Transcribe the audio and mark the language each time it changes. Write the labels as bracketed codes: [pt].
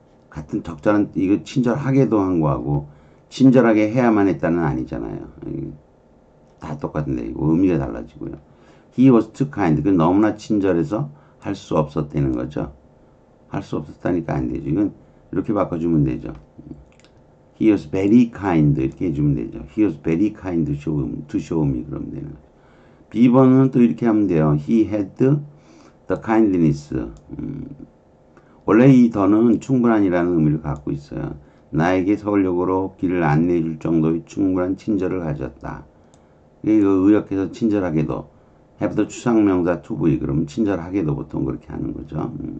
[ko] 같은 적절한 이거 친절하게도 한 거하고 친절하게 해야만 했다는 아니잖아요. 다 똑같은데 이거 의미가 달라지고요. [en] He was too kind. [ko] 그 너무나 친절해서 할 수 없었다는 거죠. 할 수 없었다니까 안 되죠. 이건 이렇게 바꿔주면 되죠. [en] He was very kind [ko] 이렇게 해주면 되죠. [en] He was very kind to show me [ko] 그러면 되는 거죠. B번은 또 이렇게 하면 돼요. [en] He had the kindness. [ko] 원래 이 더는 충분한이라는 의미를 갖고 있어요. 나에게 서울역으로 길을 안내해 줄 정도의 충분한 친절을 가졌다. 이거 의역해서 친절하게도 have the 추상명사 to be 그러면 친절하게도 보통 그렇게 하는 거죠.